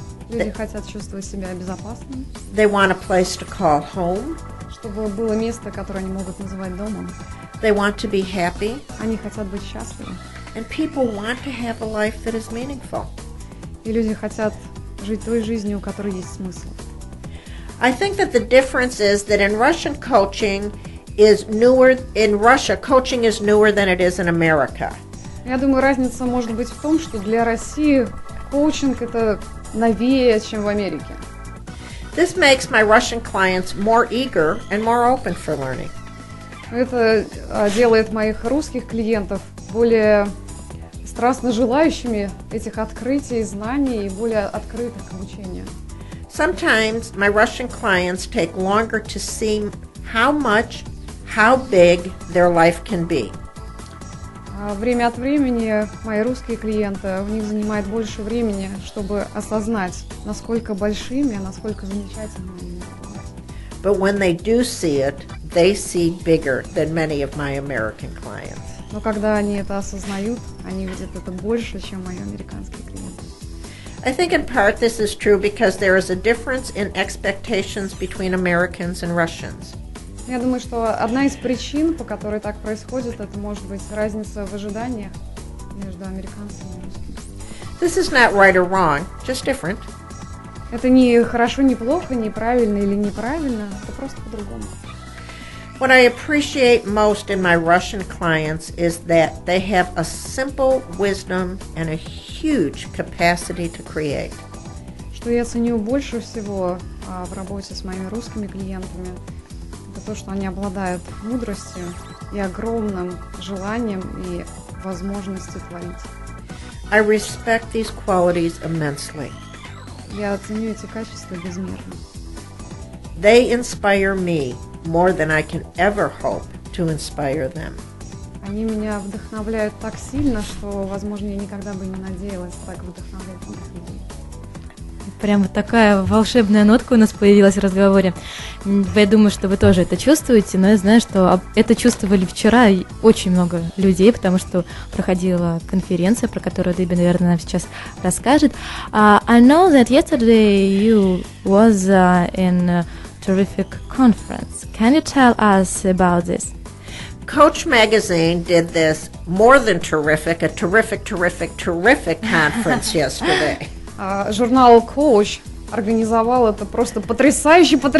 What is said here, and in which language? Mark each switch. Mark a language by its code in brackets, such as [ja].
[ru] Люди хотят чувствовать себя безопасными. [en] They want a place to call home. [ru] Чтобы было место, которое они могут называть домом. [en] They want to be happy. [ru] Они хотят быть счастливы. [en] And people want to have a life that is meaningful. [ru] И люди хотят жить той жизнью, у которой есть смысл. [en] I think that the difference is that in Russian coaching is newer. In Russia, coaching is newer than it is in America. [ru] Я думаю, разница может быть в том, что для России коучинг это новее, чем в Америке. [en] This makes my Russian clients more eager and more open for learning. [ru] Это делает моих русских клиентов более страстно желающими этих открытий, знаний и более открытых к обучению. [en] Sometimes my Russian clients take longer to see how big their life can be. [ru] Время от времени мои русские клиенты, у них занимает больше времени, чтобы осознать, насколько большими, насколько замечательными они являются. [en] But when they do see it, they see bigger than many of my American clients. [ru] Но когда они это осознают, они видят это больше, чем мои американские клиенты. [en] I think in part this is true because there is a difference in expectations between Americans and Russians. [ru] Я думаю, что одна из причин, по которой так происходит, это может быть разница в ожиданиях между американцами и русскими. [en] This is not right or wrong, just different. [ru] Это не хорошо, не плохо, не правильно или неправильно, это просто по-другому. [en] What I appreciate most in my Russian clients is that they have a simple wisdom and a huge capacity to create. [ru] Что я ценю больше всего в работе с моими русскими клиентами, это то, что они обладают мудростью и огромным желанием и возможностью творить. [en] I respect these qualities immensely. [ru] Я ценю эти качества безмерно. [en] They inspire me more than I can ever hope to inspire them. [ru] Они меня вдохновляют так сильно, что, возможно, я никогда бы не надеялась так вдохновлять других людей. Прям вот такая волшебная нотка у нас появилась в разговоре. Я думаю, что вы тоже это чувствуете, но я знаю, что это чувствовали вчера и очень много людей, потому что проходила конференция, про которую Дебби, наверное, нам сейчас расскажет. [en] I know that yesterday you was in a terrific conference. Can you tell us about this? Coach Magazine did this more than terrific, a terrific conference yesterday. [ru] Журнал «Коуч» организовал это просто потрясающе.